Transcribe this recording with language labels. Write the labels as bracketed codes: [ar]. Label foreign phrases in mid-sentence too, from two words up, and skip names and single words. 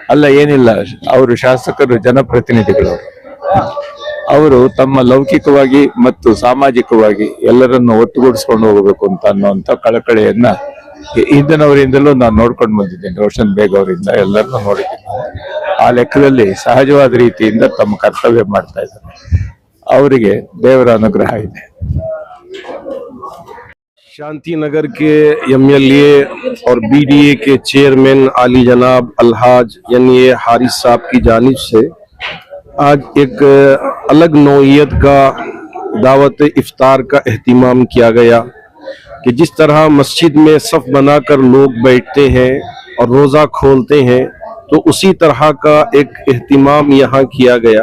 [kn] ಅಲ್ಲ, ಏನಿಲ್ಲ, ಅವರು ಶಾಸಕರು ಜನಪ್ರತಿನಿಧಿಗಳು. ಅವರು ತಮ್ಮ ಲೌಕಿಕವಾಗಿ ಮತ್ತು ಸಾಮಾಜಿಕವಾಗಿ ಎಲ್ಲರನ್ನು ಒಟ್ಟುಗೂಡಿಸ್ಕೊಂಡು ಹೋಗಬೇಕು ಅಂತ ಅನ್ನೋಂಥ ಕಳಕಳಿಯನ್ನ ಹಿಂದಿನವರಿಂದಲೂ ನಾನು ನೋಡ್ಕೊಂಡು ಬಂದಿದ್ದೇನೆ. ರೋಷನ್ ಬೇಗ್ ಅವರಿಂದ ಎಲ್ಲರನ್ನೂ ನೋಡಿದ್ದೀನಿ. ಆ ಲೆಕ್ಕದಲ್ಲಿ ಸಹಜವಾದ ರೀತಿಯಿಂದ ತಮ್ಮ ಕರ್ತವ್ಯ ಮಾಡ್ತಾ ಇದ್ದಾರೆ. ಅವರಿಗೆ ದೇವರ ಅನುಗ್ರಹ ಇದೆ. [ur] شانتی نگر کے ایم ایل اے اور بی ڈی اے کے چیئرمین عالی جناب الحاج یعنی حارث صاحب کی جانب سے آج ایک الگ نوعیت کا دعوت افطار کا اہتمام کیا گیا کہ جس طرح مسجد میں صف بنا کر لوگ بیٹھتے ہیں اور روزہ کھولتے ہیں، تو اسی طرح کا ایک اہتمام یہاں کیا گیا.